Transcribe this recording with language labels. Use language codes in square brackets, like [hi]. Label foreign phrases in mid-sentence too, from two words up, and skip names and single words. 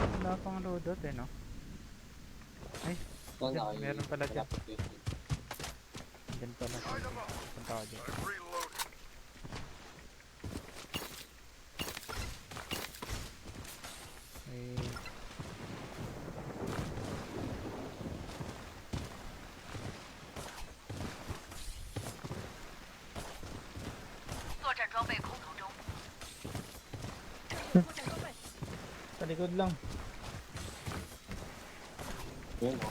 [tl] Wala pang loadout eh, no? Ay, dyan, meron pala dyan. Dyan pala. Punta ako dyan. [en] I'm reloading. [tl] Ay, [zh] 作战装备空投中， [tl] Sa likod lang. Yun, oh.